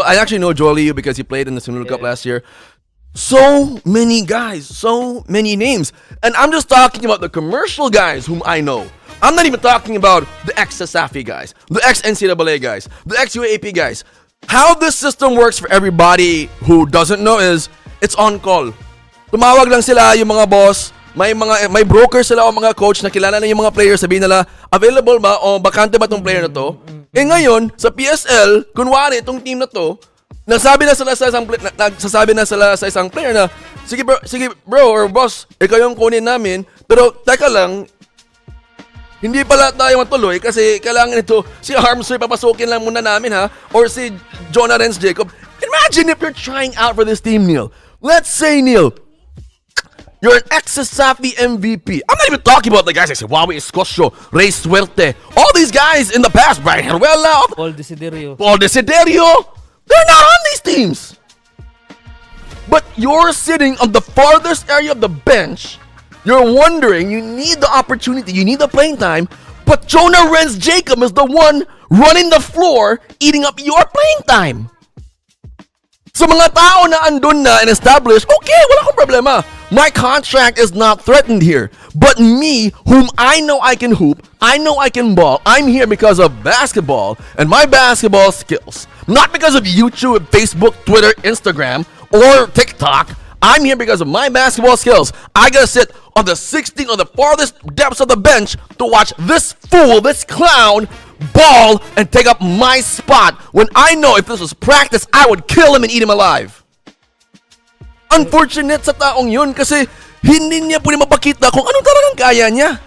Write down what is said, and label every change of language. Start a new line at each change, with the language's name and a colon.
English: I actually know Joel Liu because he played in the Sunul Cup last year. So many guys, so many names, and I'm just talking about the commercial guys whom I know. I'm not even talking about the ex-Sasafi guys, the ex-NCAA guys, the ex-UAP guys. How this system works for everybody who doesn't know is it's on call.
Filipino: Tumawag lang sila yung mga boss. May broker sila o mga coach na kilala na yung mga players, sabihin nila, available ba o bakante ba tong player na to? Ngayon, sa PSL, kunwari itong team na to, nagsasabi na sila sa isang player na, sige bro or boss, ikaw yung kunin namin, pero teka lang, hindi pala tayo matuloy kasi kailangan ito, si Harmsoy papasukin lang muna namin ha, or si Jonah Renz Jacob.
English: Imagine if you're trying out for this team, Neil. Let's say, Neil, You're an ex-Safi MVP. I'm not even talking about the guys like Wawi Escosio, Ray Suerte. All these guys in the past, Brian Heruela, Paul Desiderio. Paul Desiderio, they're not on these teams. But you're sitting on the farthest area of the bench. You're wondering, you need the opportunity, you need the playing time, but Jonah Renz Jacob is the one running the floor, eating up your playing time.
Filipino: Sa mga tao na andun na and established, okay, wala akong problema.
English: My contract is not threatened here. But me, whom I know I can hoop, I know I can ball, I'm here because of basketball and my basketball skills. Not because of YouTube, Facebook, Twitter, Instagram, or TikTok. I'm here because of my basketball skills. I gotta sit on the 16th on the farthest depths of the bench to watch this fool, this clown, ball and take up my spot when I know if this was practice, I would kill him and eat him alive.
Filipino: Unfortunate sa taong yun kasi hindi niya pwede mapakita kung anong talagang kaya niya.